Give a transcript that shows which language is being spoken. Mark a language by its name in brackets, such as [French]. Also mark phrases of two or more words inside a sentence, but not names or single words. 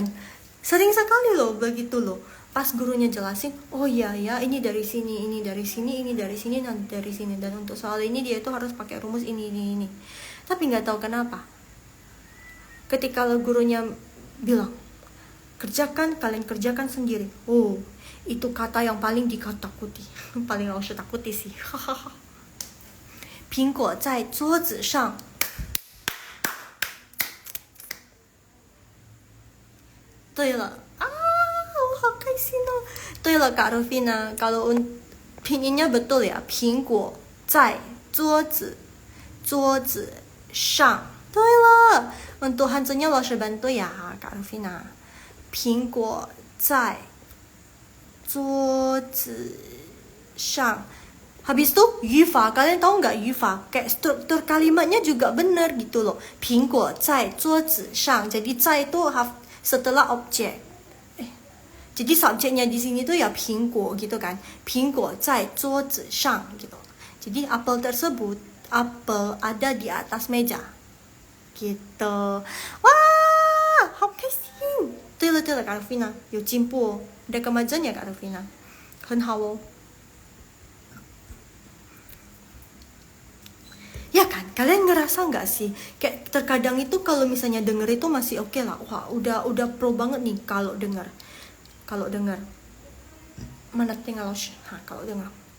[Indonesian] Sering sekali loh begitu loh. Pas gurunya jelasin, oh iya ya, ini dari sini, ini dari sini, ini dari sini, dan dari sini, dan untuk soal ini dia itu harus pakai rumus ini. Tapi nggak tahu kenapa, ketika gurunya bilang kalian kerjakan sendiri, oh itu kata yang paling ditakuti, paling Lao Shi takuti sih. [Chinese] 苹果在桌子上。对了我好开心哦。 [Indonesian] 对了 Kak Rufina, kalau pinginnya betul ya, [Chinese] 苹果在桌子上对了， [Indonesian] untuk Hanzunya 老师 bantu ya Kak Rufina. [Chinese] 苹果在桌子上. [Indonesian] Habis itu yufa, kalian tahu nggak yufa? Kayak struktur kalimatnya juga benar gitu loh. [Chinese] 苹果在桌子上. [Indonesian] Jadi 在 itu setelah objek. Jadi subjeknya di sini tuh ya 苹果 gitu kan. [Chinese] 苹果在桌子上 gitu. [Indonesian] Jadi apel tersebut, apel ada di atas meja. Gitu. Wah, [Chinese] 好开心。对了，Kak Rufina 有进步哦。 [Indonesian] Ada kemajuan ya Kak Rufina. [Chinese] 很好哦。 [Indonesian] Ya kan, kalian ngerasa nggak sih kayak terkadang itu kalau misalnya denger itu masih oke lah, wah udah pro banget nih kalau denger mana tinggal kalau dengar.